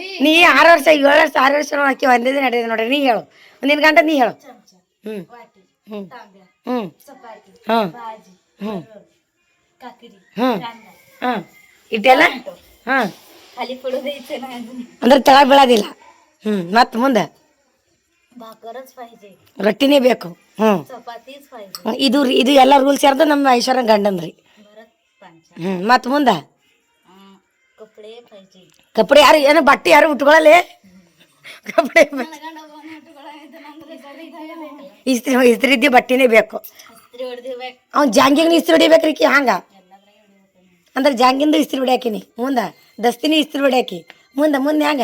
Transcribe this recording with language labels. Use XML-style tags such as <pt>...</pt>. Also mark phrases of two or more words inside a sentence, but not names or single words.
<kn>ನೀ 6 ವರ್ಷ 7 ವರ್ಷ 6 ವರ್ಷ ಅಕ್ಕಿ ಒಂದೇ ನಡೆದಿದೆ ನೋಡ್ರಿ. ನೀ ಹೇಳು ನಿನ್ನ ಗಂಟ ನೀ ಹೇಳು. ಹ್ಞೂ ಹ್ಞೂ ಹ್ಞೂ ಚಪಾತಿ ಹಾಂ ಬಾಜಿ ಹ್ಞೂ ಕಾಕಡಿ ಹ್ಞೂ ಕಾಂದ ಹಾಂ ಇಟ್ಟೆಲ್ಲ ಹಾಂ ಖಾಲಿ ಕೊಡೋದೈತೆ ना ಅಂದ್ರೆ ತಳ ಬೀಳೋದಿಲ್ಲ ಮತ್ತು ಮುಂದೆ</kn> <mr>भाकरच पाहिजे</mr> <kn>ರೊಟ್ಟಿನೇ ಬೇಕು</kn> <mr>चपातीच पाहिजे</mr> <kn>ಇದು ಎಲ್ಲ ರೂಲ್ಸ್ ಯಾರ್ದು ನಮ್ಮ ಐಶ್ವರ್ಯ ಗಂಡಂದ್ರಿ</kn> <mr>भरत पंचा</mr> <kn>ಮತ್ತು ಮುಂದೆ</kn> <mr>कपडे पाहिजे</mr> <kn>ಕಪಡೆ ಯಾರು ಏನೋ ಬಟ್ಟೆ ಯಾರು ಉಟ್ಕೊಳ್ಳಲಿ ಕಪಡೆ ಇಸ್ತ್ರಿ ಇದ್ದಿ ಬಟ್ಟೆನೇ ಬೇಕು ಇಸ್ತ್ರಿ ಹೊಡೆದಿರ್ಬೇಕು ಅವ್ನು ಜಾಂಗಿಂಗ್ ಇಸ್ತ್ರಿ ಹೊಡಿಬೇಕ್ರಿ ಹಂಗ ಅಂದ್ರೆ ಜಾಂಗಿಂದು ಇಸ್ತ್ರಿ ಹೊಡ್ಯಾಕಿನಿ ಮುಂದೆ ದಸ್ತಿನಿ ಇಸ್ತ್ರಿ ಹೊಡ್ಯಾಕಿ ಮುಂದೆ ಹೆಂಗ</kn>